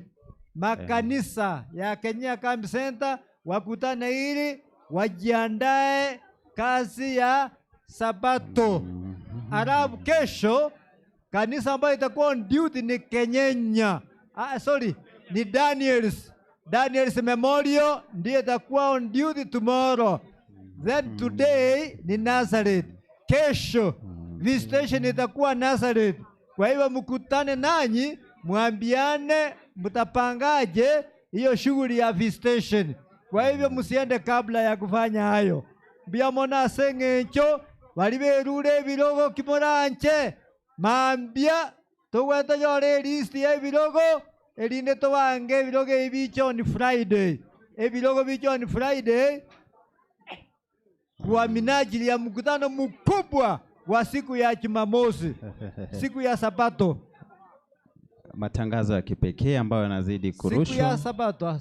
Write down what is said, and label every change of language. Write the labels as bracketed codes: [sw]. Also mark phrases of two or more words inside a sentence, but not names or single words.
[sw] Makanisa ya Kenyenya Kambi Center wakutane ili wajiandae kazi ya Sabato. Alafu kesho kanisa ambayo itakuwa [en] on duty [sw] ni Kenyenya. Ni Daniel's Memorial ndiye itakuwa [en] on duty tomorrow. Then today [sw] ni Nazareth. Kesho visitation itakuwa Nazareth. Kwa hivyo mkutane nanyi, muambiane mtapangaje hiyo shughuli ya visitation. Kwa hivyo msiende kabla ya kufanya hayo. [guz] Biamona sengecho waliberure bilogo kimoranche mambia tugweta yore list ya bilogo elinde tobange bilogo ibicho ni Friday. [sw] Bilogo bicho ni Friday kwa minajili ya mkutano mkubwa wa siku ya Jumamosi, siku ya Sabato. Matangazo ya kipekee ambayo yanazidi kurushwa siku ya Sabato